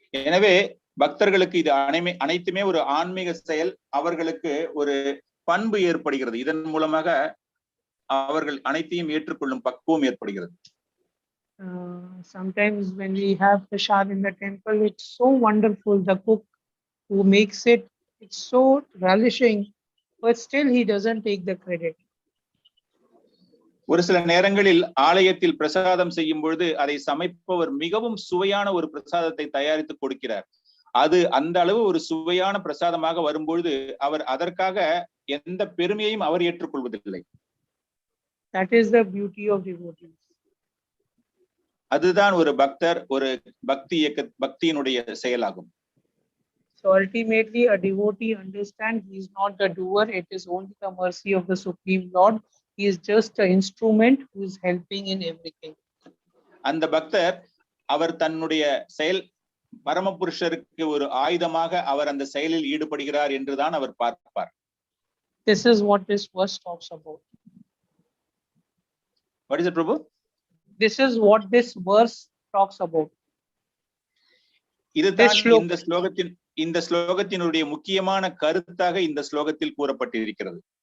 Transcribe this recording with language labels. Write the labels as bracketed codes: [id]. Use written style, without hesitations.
[ta] எனவே பக்தர்களுக்கு இது அனைத்துமே ஒரு ஆன்மீக செயல். அவர்களுக்கு ஒரு பண்பு ஏற்படுகிறது. இதன் மூலமாக அவர்கள் அனைத்தையும் ஏற்றுக்கொள்ளும் பக்குவம் ஏற்படுகிறது. [en] Sometimes when we have prasad in the temple, it's so wonderful. The cook who makes it, it's so relishing, but still he doesn't take the credit. [ta] ஒரு சில நேரங்களில் ஆலயத்தில் பிரசாதம் செய்யும் பொழுது அதை சமைப்பவர் மிகவும் சுவையான ஒரு பிரசாதத்தை தயாரித்து கொடுக்கிறார். அது அந்த அளவு ஒரு சுவையான பிரசாதமாக வரும்பொழுது அவர் அதற்காக எந்த பெருமையையும் அவர் ஏற்றுக்கொள்வதில்லை. [en] That is the beauty of devotees. [ta] அதுதான் ஒரு பக்தர், ஒரு பக்தியினுடைய செயலாகும். [en] So ultimately a devotee understands he is not the doer, it is only the mercy of the Supreme Lord. He is just an instrument who is helping in everything. [ta] அந்த பக்தர் அவர் தன்னுடைய செயல் பரமபுருஷருக்கு ஒரு ஆயுதமாக அவர் அந்த செயலில் ஈடுபடுகிறார் என்றுதான் அவர் பார்ப்பார். [en] This is what this verse talks about. What is it, Prabhu? This is what this verse talks about. [ta] இதுதான் இந்த ஸ்லோகத்தினுடைய முக்கியமான கருத்தாக இந்த ஸ்லோகத்தில் கூறப்பட்டிருக்கிறது.